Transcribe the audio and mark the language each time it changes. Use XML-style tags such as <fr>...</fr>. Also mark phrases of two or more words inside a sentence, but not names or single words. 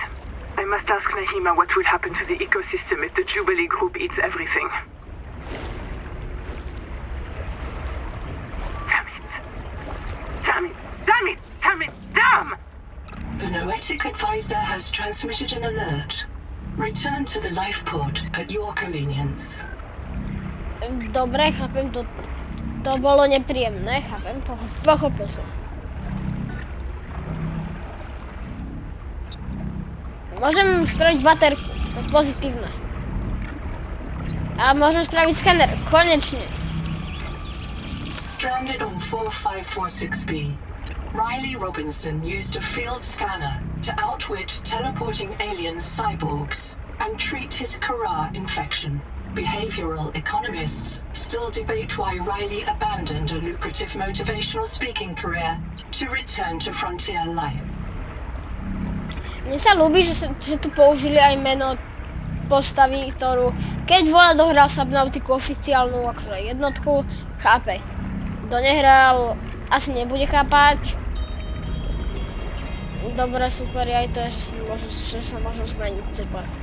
<en>I must ask Nahima what will happen to the ecosystem if the Jubilee group eats everything. Damn it. Damn it. Damn it. Damn it. Damn! The Noetic Advisor has transmitted an alert. Return to the life pod at your convenience.</en> <sk>Dobre, chápem, to bolo nepríjemné, chápem, pochopil som. Môžem spraviť baterku, to je pozitívne. A môžem spraviť skener, konečne.</sk> <en>Stranded on 4546B, Riley Robinson used a field scanner to outwit teleporting alien cyborgs and treat his Kara infection. Behavioral economists still debate why Riley abandoned a lucrative motivational speaking career to return to frontier life.</en> <sk>Mne sa ľúbi, že tu použili aj meno postavy, ktorú keď Vole dohral Subnautiku oficiálnu akože jednotku, chápe. Kto nehral, asi nebude chápať. Dobre, super, aj to je, že sa môžem zmeniť, super.</sk>